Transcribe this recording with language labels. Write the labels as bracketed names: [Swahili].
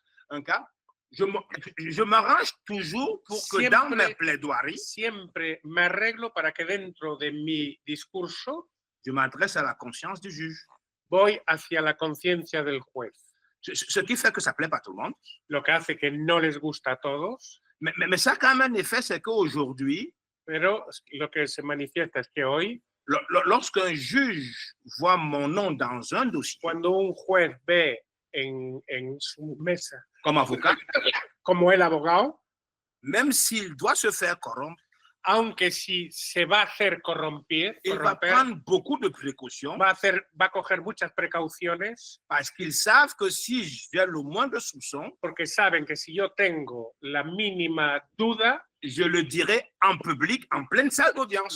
[French] un cas, je m'arrange toujours pour que dans mes plaidoiries, [Spanish] siempre me arreglo para que dentro de mi discurso, [French] je m'adresse à la conscience du juge. [Spanish] Voy hacia la conciencia del juez. [French] Ce qui fait que ça plaît pas à tout le monde. [Spanish] Lo que hace que no les gusta a todos. [French] Mais ça a quand même un effet, c'est qu'aujourd'hui, [Spanish] pero lo que se manifiesta es que hoy, [French] lorsqu'un juge voit mon nom dans un dossier, [Spanish] cuando un juez ve en su mesa, [French] comme avocat, [Spanish] como el abogado, [French] même s'il doit se faire corrompre, [Spanish] aunque si se va a hacer corromper, [French] il va prendre beaucoup de précautions, [Spanish] va a coger muchas precauciones, [French] parce qu'ils savent que si j'ai le moindre soupçon, [Spanish] porque saben que si yo tengo la mínima duda, [French] je le dirai en public, en pleine salle d'audience.